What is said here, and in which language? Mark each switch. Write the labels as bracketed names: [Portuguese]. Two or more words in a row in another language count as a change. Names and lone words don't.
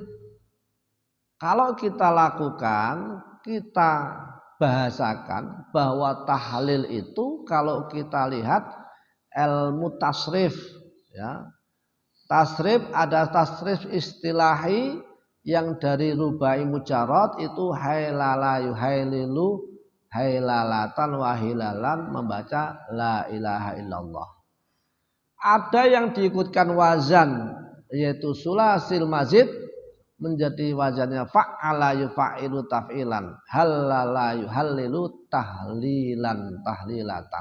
[Indonesian] Kalau kita lakukan, kita bahasakan bahwa tahlil itu kalau kita lihat ilmu tasrif, ya. Tasrif, ada [Arabic] تصريف اصطلاحي [Indonesian] yang dari [Arabic] رباعي مجرد, [Indonesian] itu [Arabic] هيلل يهيلل هيللة وهيلالا, [Indonesian] membaca [Arabic] لا إله إلا الله. [Indonesian] Ada yang diikutkan wazan, yaitu [Arabic] ثلاثي مزيد, [Indonesian] menjadi wazannya [Arabic] فعّل يفعّل تفعيلا هلل يهلل تهليلا تهليلة.